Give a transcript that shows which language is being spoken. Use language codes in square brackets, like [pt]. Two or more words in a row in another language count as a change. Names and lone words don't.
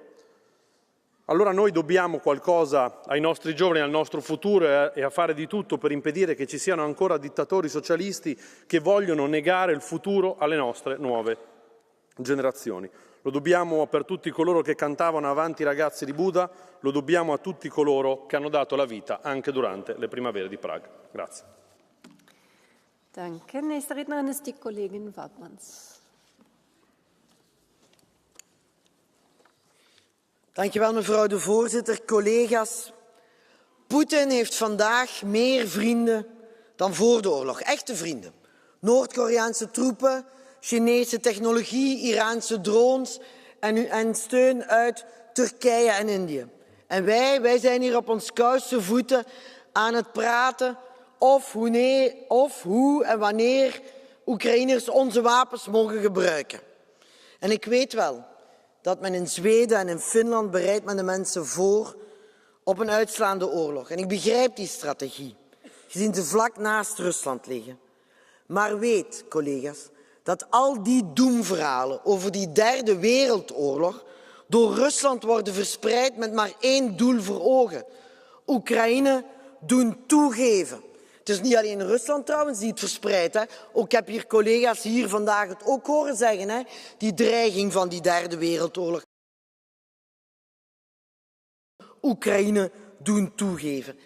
[it] Allora noi dobbiamo qualcosa ai nostri giovani, al nostro futuro e a fare di tutto per impedire che ci siano ancora dittatori socialisti che vogliono negare il futuro alle nostre nuove generazioni. Lo dobbiamo per tutti coloro che cantavano Avanti ragazzi di Buda, lo dobbiamo a tutti coloro che hanno dato la vita anche durante le primavere di Praga. Grazie. [de] Danke. Nächste Rednerin ist die Kollegin Wautmans. [nl] Dankjewel mevrouw de voorzitter, collega's. Poetin heeft vandaag meer vrienden dan voor de oorlog, echte vrienden. Noord-Koreaanse troepen, Chinese technologie, Iraanse drones en steun uit Turkije en Indië. En wij zijn hier op ons kouste voeten aan het praten of hoe en wanneer Oekraïners onze wapens mogen gebruiken. En ik weet wel dat men in Zweden en in Finland bereidt men de mensen voor op een uitslaande oorlog. En ik begrijp die strategie, gezien ze vlak naast Rusland liggen. Maar weet, collega's, dat al die doemverhalen over die derde wereldoorlog door Rusland worden verspreid met maar één doel voor ogen. Oekraïne doen toegeven. Het is niet alleen Rusland trouwens die het verspreidt. Hè. Ook heb hier collega's hier vandaag het ook horen zeggen. Hè. Die dreiging van die derde wereldoorlog. Oekraïne doen toegeven.